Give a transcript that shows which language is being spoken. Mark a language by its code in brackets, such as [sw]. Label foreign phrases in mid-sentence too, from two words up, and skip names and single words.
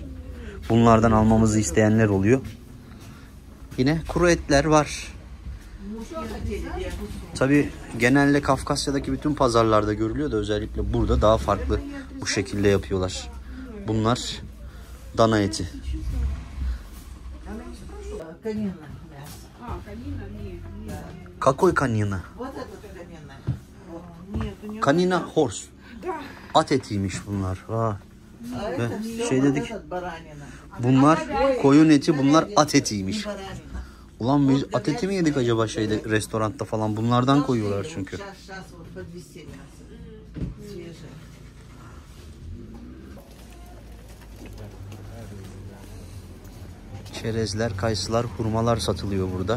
[tr] Bunlardan almamızı isteyenler oluyor. Yine kuru etler var. Tabii genelde Kafkasya'daki bütün pazarlarda görülüyor da özellikle burada daha farklı bu şekilde yapıyorlar. Bunlar dana eti. [ru] Какой канина? [tr] Kanina horse. At etiymiş bunlar. Şey dedik. Bunlar koyun eti, bunlar at etiymiş. Ulan biz at eti mi yedik acaba şeyde, restoranda falan? Bunlardan koyuyorlar çünkü. Çerezler, kayısılar, hurmalar satılıyor burada.